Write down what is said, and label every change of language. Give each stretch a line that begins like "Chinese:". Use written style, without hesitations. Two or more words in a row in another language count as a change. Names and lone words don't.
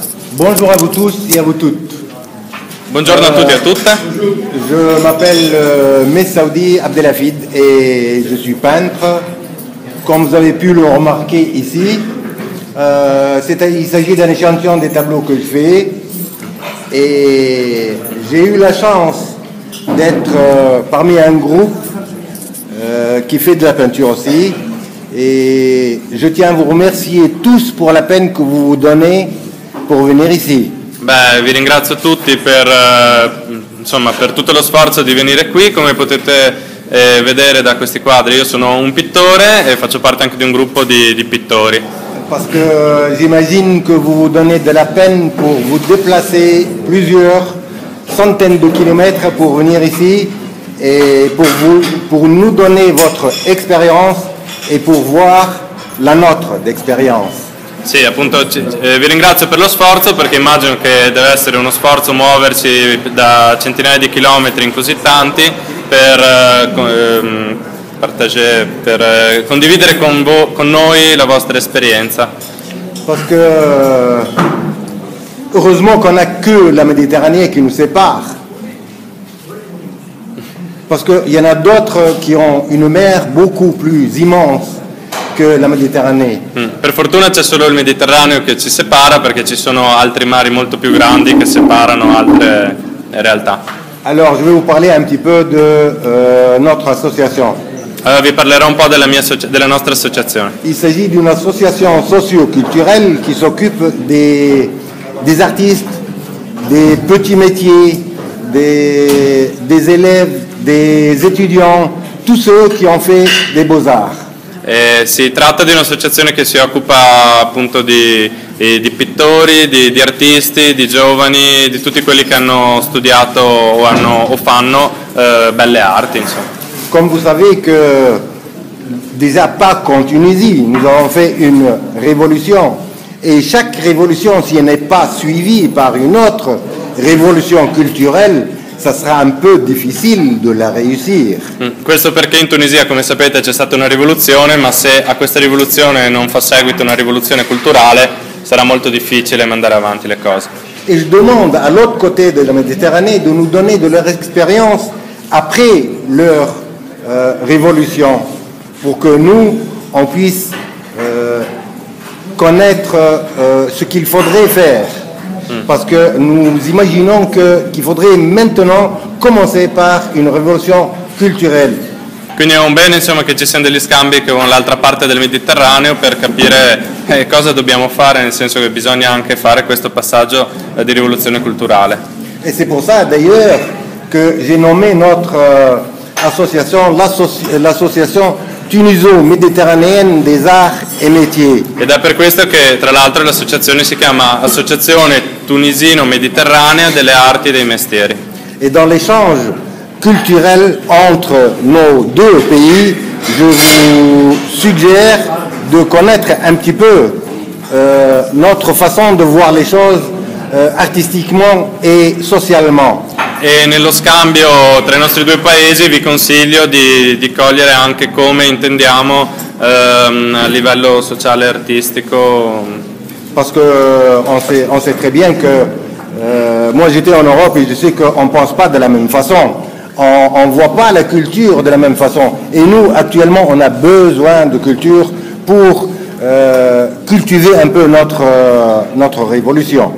French: Bonjour à vous tous et à vous toutes.
Italian: Buongiorno a tutti e a tutte.
French: Je m'appelle Messaoudi Abdelhafid et je suis peintre. Comme vous avez pu le remarquer ici, il s'agit d'un échantillon des tableaux que je fais. Et j'ai eu la chance d'être parmi un groupe qui fait de la peinture aussi. Et je tiens à vous remercier tous pour la peine que vous vous donnez pour venir ici.
Italian: Beh, vi ringrazio tutti per tutto lo sforzo di venire qui. Come potete vedere da questi quadri, io sono un pittore e faccio parte anche di un gruppo di pittori.
French: Parce que j'imagine que vous vous donnez de la peine pour vous déplacer plusieurs centaines de kilomètres pour venir ici et pour nous donner votre expérience et pour voir la nôtre d'expérience.
Italian: Sì, appunto vi ringrazio per lo sforzo, perché immagino che deve essere uno sforzo muoverci da centinaia di chilometri in così tanti per condividere con noi la vostra esperienza.
French: Parce que heureusement qu'on n'a que la Méditerranée qui nous sépare. Parce qu'il y en a d'autres qui ont une mer beaucoup plus immense que la Méditerranée.
Italian: Per fortuna c'è solo il Mediterraneo che ci separa, perché ci sono altri mari molto più grandi che separano altre realtà.
French: Alors je vais vous parler un petit peu de notre association.
Italian: Allora, vi parlerò un po' della nostra associazione.
French: Il s'agit d'une association socio-culturelle qui s'occupe des artistes, des petits métiers, des élèves, des étudiants, tous ceux qui ont fait des beaux-arts.
Italian: Si tratta di un'associazione che si occupa appunto di pittori, di artisti, di giovani, di tutti quelli che hanno studiato o fanno belle arti, insomma.
French: Comme vous savez que déjà pas qu'en Tunisie, nous avons fait une révolution et chaque révolution, si elle n'est pas suivie par une autre révolution culturelle, ça sera un peu difficile de la réussir.
Italian: Questo perché in Tunisia, come sapete, c'è stata una rivoluzione, ma se a questa rivoluzione non fa seguito una rivoluzione culturale, sarà molto difficile mandare avanti le cose.
French: Et je demande à l'autre côté de la Méditerranée de nous donner de leur expérience après leur révolution, pour que nous, on puisse connaître ce qu'il faudrait faire. Parce que nous imaginons qu'il faudrait maintenant commencer par une révolution culturelle.
Italian: Quindi è un bene, insomma, che ci siano degli scambi con l'altra parte del Mediterraneo per capire cosa dobbiamo fare, nel senso che bisogna anche fare questo passaggio di rivoluzione culturale.
French: Et c'est pour ça d'ailleurs que j'ai nommé notre association l'association tuniso-méditerranéenne des arts et métiers.
Italian: Ed è per questo che tra l'altro l'associazione si chiama Associazione Tunisino-Mediterranea delle Arti e dei Mestieri.
French: Et dans l'échange culturel entre nos deux pays, je vous suggère de connaître un petit peu notre façon de voir les choses artistiquement et socialement.
Italian: E nello scambio tra i nostri due paesi vi consiglio di cogliere anche come intendiamo a livello sociale e artistico.
French: Parce qu'on sait très bien que moi j'étais en Europe et je sais qu'on ne pense pas de la même façon. On ne voit pas la culture de la même façon. Et nous, actuellement, on a besoin de culture pour cultiver un peu notre révolution.